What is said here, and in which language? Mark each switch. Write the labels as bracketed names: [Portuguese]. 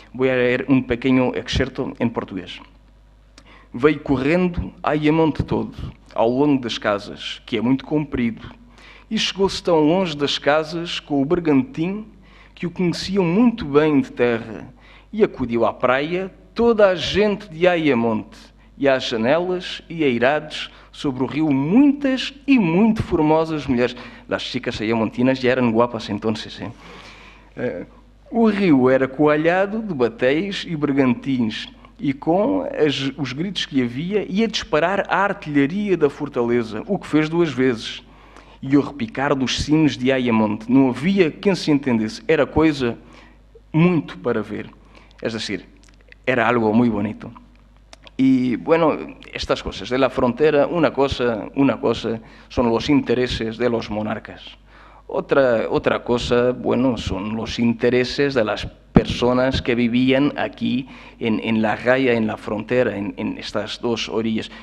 [Spanish] Voy a leer un pequeño excerto en portugués. [Portuguese] Veio correndo Ayamonte todo, ao longo das casas, que é muito comprido, e chegou-se tão longe das casas com o bergantim que o conheciam muito bem de terra, e acudiu à praia toda a gente de Ayamonte, e às janelas e eirados sobre o rio muitas e muito formosas mulheres. [Spanish] Las chicas ayamontinas [Portuguese] já eram [Spanish] guapas entonces. [Portuguese] O rio era coalhado de batéis e bergantins, e com os gritos que havia, ia disparar a artilharia da fortaleza, o que fez 2 vezes. E o repicar dos sinos de Ayamonte, não havia quem se entendesse, era coisa muito para ver. [Spanish] Es decir, era algo muy bonito. Y bueno, estas cosas de la frontera, una cosa son los intereses de los monarcas. Otra cosa, bueno, son los intereses de las personas que vivían aquí en la raya, en la frontera, en estas dos orillas.